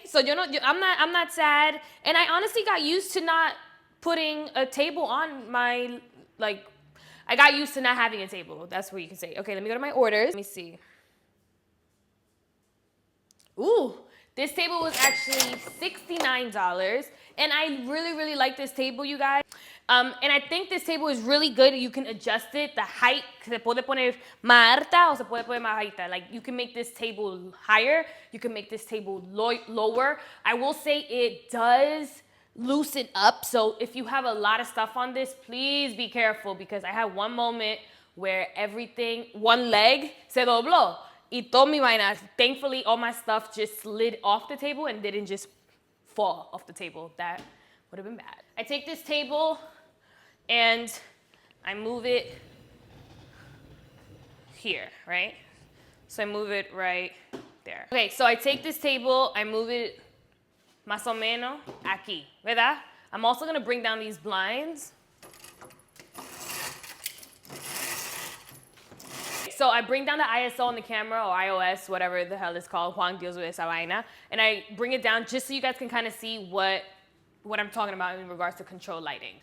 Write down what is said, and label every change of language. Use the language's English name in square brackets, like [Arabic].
[English] So I'm not sad, and I honestly got used to not putting a table on my, like, I got used to not having a table. That's what you can say. Okay, let me go to my orders. Let me see. Ooh, this table was actually $69, and I really like this table, you guys. And I think this table is really good. You can adjust it, the height, [Spanish] se puede poner más alta o se puede poner más bajita. [English] Like, you can make this table higher, you can make this table lower. I will say it does loosen up, so if you have a lot of stuff on this, please be careful, because I had one moment where one leg [Spanish] se dobló y toda mi vaina. [English] Thankfully, all my stuff just slid off the table and didn't just fall off the table. That would have been bad. I take this table and I move it here, right? So I move it right there. Okay, so I take this table, I move it [Spanish] más o menos aquí, ¿verdad? [English] I'm also gonna bring down these blinds. So I bring down the ISO on the camera, or iOS, whatever the hell it's called. Juan deals with [Spanish] esa vaina. [English] And I bring it down just so you guys can kind of see what I'm talking about in regards to control lighting.